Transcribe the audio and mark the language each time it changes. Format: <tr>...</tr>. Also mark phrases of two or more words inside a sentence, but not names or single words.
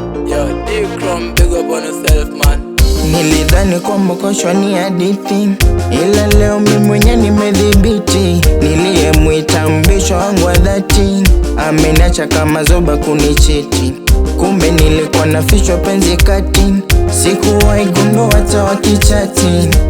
<en>Yo, D-Chrome, big up on yourself, man.</en> <sw>Nilidhani kwamba koshwa ni hadithi, ila leo mi mwenye nimedhibiti. Niliyemwita mbishi wangu wa dhati, ameniacha kama zoba kunichiti. Kumbe nilikuwa nafichwa penzi kati, sikuwahi gundua hata wakichati.</sw>